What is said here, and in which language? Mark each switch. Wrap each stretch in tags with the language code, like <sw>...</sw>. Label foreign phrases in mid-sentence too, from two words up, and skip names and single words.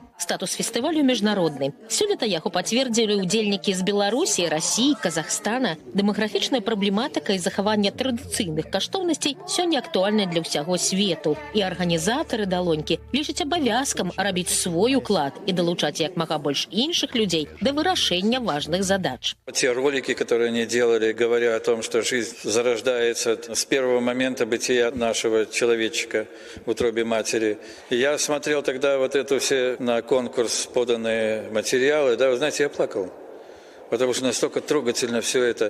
<be>Статус фестывалю міжнародны. Сёлета яго пацвердзілі ўдзельнікі з Беларусі, Расіі, Казахстана. Дэмаграфічная праблематыка і захаванне традыцыйных каштоўнасцей сёння актуальная для ўсяго свету. І арганізатары далонькі лічаць абавязкам рабіць свой уклад і далучаць як мага больш іншых людзей да вырашэння важных задач.</be> <ru>Те ролики, которые они делали, говоря о том, что жизнь зарождается с первого момента бытия нашего человечка в утробе матери. И я смотрел тогда вот эту все на конкурс поданные материалы, да, вы знаете, я плакал. Потому что настолько трогательно все это.</ru>